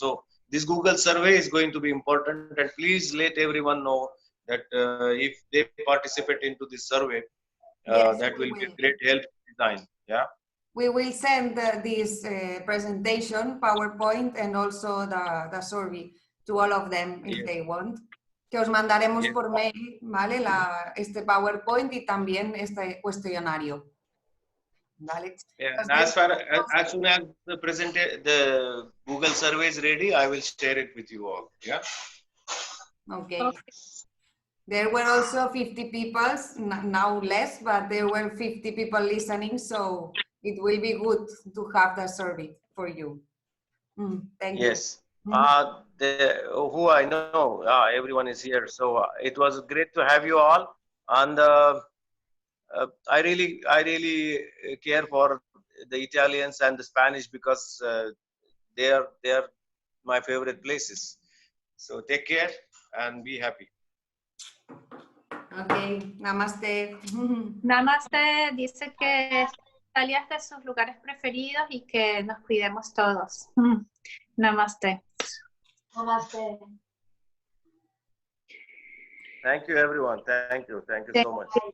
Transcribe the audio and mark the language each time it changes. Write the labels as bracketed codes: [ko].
[en] So this Google survey is going to be important, and please let everyone know that if they participate into this survey, Yes, that will be a great help to design. Yeah. We will send this presentation, PowerPoint, and also the survey to all of them if they want. [es] Que os mandaremos por mail, ¿vale? Este PowerPoint y también este cuestionario. ¿Vale? [en] Yeah, as soon as the Google survey is ready, I will share it with you all. Yeah. Okay. There were also 50 people, now less, but there were 50 people listening, so it will be good to have the survey for you. Thank you. Yes. Who I know, everyone is here. So it was great to have you all, and I really care for the Italians and the Spanish because they are my favorite places. So take care and be happy. Okay, namaste. [es] Namaste dice que Italia es de sus lugares preferidos y que nos cuidemos todos. [hi] Namaste. Namaste. [en] Thank you, everyone. Thank you so much.